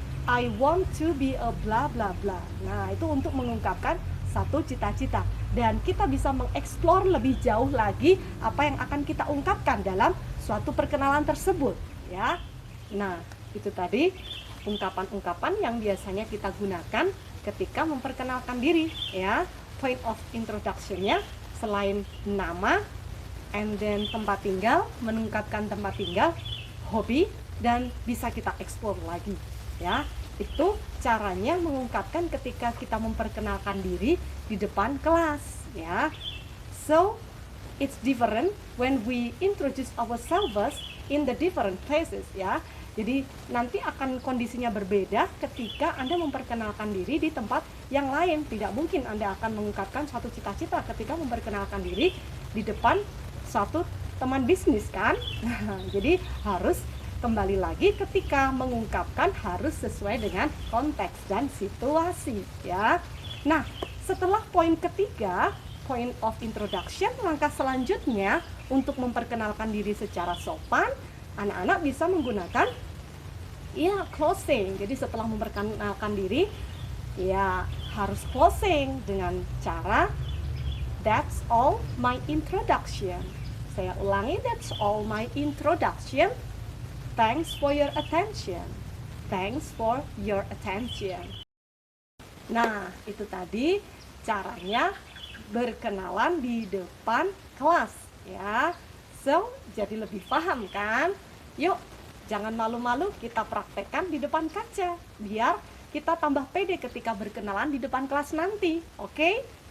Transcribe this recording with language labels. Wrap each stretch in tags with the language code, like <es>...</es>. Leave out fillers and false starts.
<en>I want to be a bla bla bla.</en> <id>Nah, itu untuk mengungkapkan satu cita-cita. Dan kita bisa mengeksplor lebih jauh lagi apa yang akan kita ungkapkan dalam suatu perkenalan tersebut, ya. Nah, itu tadi ungkapan-ungkapan yang biasanya kita gunakan ketika memperkenalkan diri, ya.</id> <en>Point of introduction-nya</en> <id>selain nama,</id> <en>and then</en> <id>tempat tinggal, mengungkapkan tempat tinggal, hobi, dan bisa kita explore lagi, ya. Itu caranya mengungkapkan ketika kita memperkenalkan diri di depan kelas, ya.</id> <en>So it's different when we introduce ourselves in the different places, ya.</en> <id>Jadi nanti akan kondisinya berbeda ketika Anda memperkenalkan diri di tempat yang lain. Tidak mungkin Anda akan mengungkapkan suatu cita-cita ketika memperkenalkan diri di depan suatu teman bisnis, kan? Jadi harus kembali lagi ketika mengungkapkan harus sesuai dengan konteks dan situasi, ya. Nah, setelah poin ketiga, point of introduction, langkah selanjutnya untuk memperkenalkan diri secara sopan, anak-anak bisa menggunakan closing. Jadi setelah memperkenalkan diri, ya harus closing dengan cara</id> <en>that's all my introduction.</en> <id>Saya ulangi,</id> <en>that's all my introduction. Thanks for your attention. Thanks for your attention.</en> <id>Nah, itu tadi caranya berkenalan di depan kelas, ya. So, jadi lebih paham kan? Yuk, jangan malu-malu, kita praktekkan di depan kaca biar kita tambah pede ketika berkenalan di depan kelas nanti. Oke?</id>